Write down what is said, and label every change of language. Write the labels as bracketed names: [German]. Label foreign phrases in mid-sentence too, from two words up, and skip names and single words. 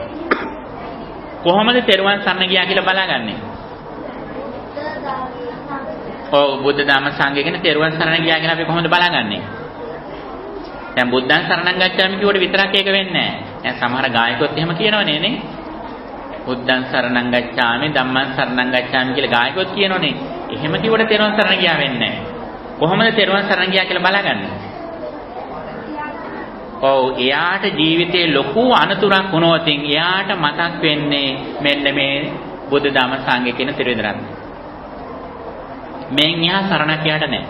[Sinhala] කොහොමද තෙරුවන් සරණ ගියා කියලා බලාගන්නේ? ඔව් බුද්ධ ධම්ම සංඝ කියන තෙරුවන් සරණ ගියා කියලා අපි කොහොමද බලාගන්නේ? දැන් [Pali] බුද්ධං සරණං ගච්ඡාමි [Sinhala] කියවට විතරක් ඒක වෙන්නේ නැහැ. දැන් සමහර ගායකයොත් එහෙම කියනවනේ නේ. [Pali] බුද්ධං සරණං ගච්ඡාමි ධම්මං සරණං ගච්ඡාමි [Sinhala] කියලා ගායකයොත් කියනෝනේ. එහෙම කිව්වට තෙරුවන් සරණ ගියා වෙන්නේ නැහැ. කොහොමද තෙරුවන් සරණ ගියා කියලා බලාගන්නේ? ඔව් එයාට ජීවිතේ ලොකු අනතුරක් වුණොත් එයාට මතක් වෙන්නේ මෙන්න මේ බුද්ධ ධම්ම සංඝ කියන ත්‍රිවිධ මෙන් එහා සරණක් එයාට නැහැ.